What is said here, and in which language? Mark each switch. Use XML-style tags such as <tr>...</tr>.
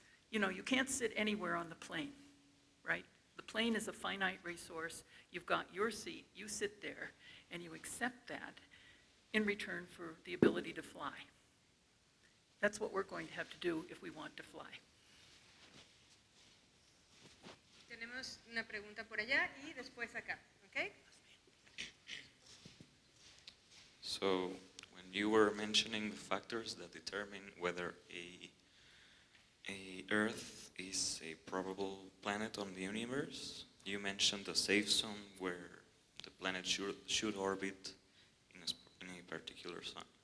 <en>You know, you can't sit anywhere on the plane, right? The plane is a finite resource. You've got your seat, you sit there, and you accept that in return for the ability to fly. That's what we're going to have to do if we want to fly.</en> <es>Tenemos una pregunta por allá y después acá, ¿ok?</es> <en>So, when you were mentioning the factors that determine whether a Earth is a probable planet on the universe, you mentioned a safe zone where the planet should orbit in a particular sun.</en>